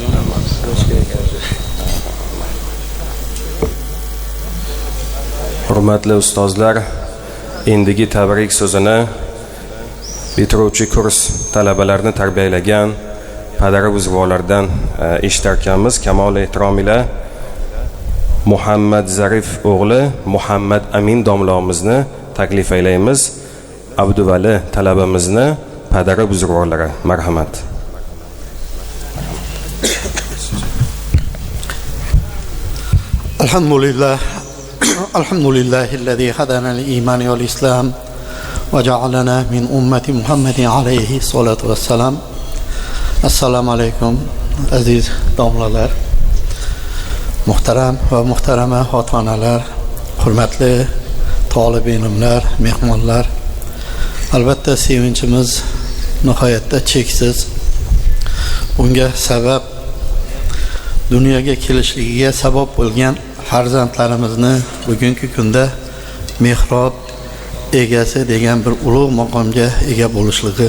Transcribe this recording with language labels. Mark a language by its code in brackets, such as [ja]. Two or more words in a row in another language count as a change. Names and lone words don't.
[uz] Hurmatli ustozlar, endigi tabrik so'zini bitiruvchi kurs talabalarini tarbiyalagan padari buzruklardan eshitarkanmiz. Kamol ehtirom ila Muhammad Zarif o'g'li Muhammad Amin domlamizni taklif aylaymiz. Abduvali talabamizni padari buzruklari. Marhamat. [ar] الحمد لله الذي هدانا للإيمان والإسلام وجعلنا من أمة محمد عليه الصلاة والسلام. السلام عليكم [uz] aziz domlalar, muhtaram va muhtarama ota-onalar, hurmatli talib ilmlar, mehmonlar. Albatta sevinchimiz nihoyatda cheksiz. Bunga sabab dunyoga kelishligiga sabab bo'lgan farzandlarimizni bugungi kunda mehrob egasi degan bir ulug' maqomga ega bo'lishligi.